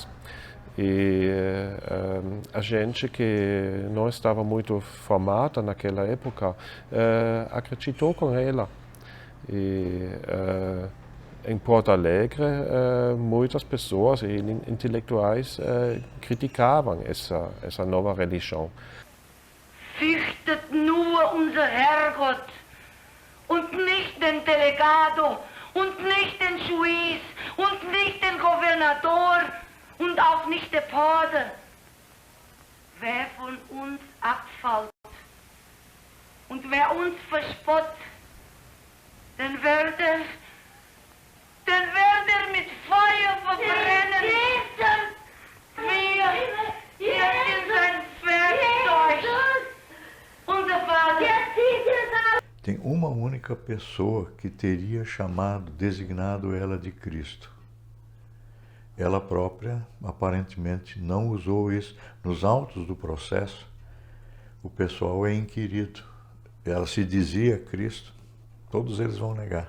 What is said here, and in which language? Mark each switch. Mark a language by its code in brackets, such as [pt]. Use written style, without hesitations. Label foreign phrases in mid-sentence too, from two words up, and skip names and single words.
[pt] E a gente que não estava muito formada naquela época acreditou com ela. E em Porto Alegre, muitas pessoas e intelectuais criticavam essa nova religião. [de] Fürchtet nur unser Herrgott und nicht den Delegado und nicht den Juiz und nicht den Gouverneur und auch nicht der Pate. Wer von uns abfällt und wer uns verspott, dann wird er mit Feuer verbrennen. Wir in sein Werkzeug. Unser Vater. [pt] Tem uma única pessoa que teria designado ela de Cristo. Ela própria, aparentemente, não usou isso. Nos autos do processo, o pessoal é inquirido. Ela se dizia Cristo, todos eles vão negar.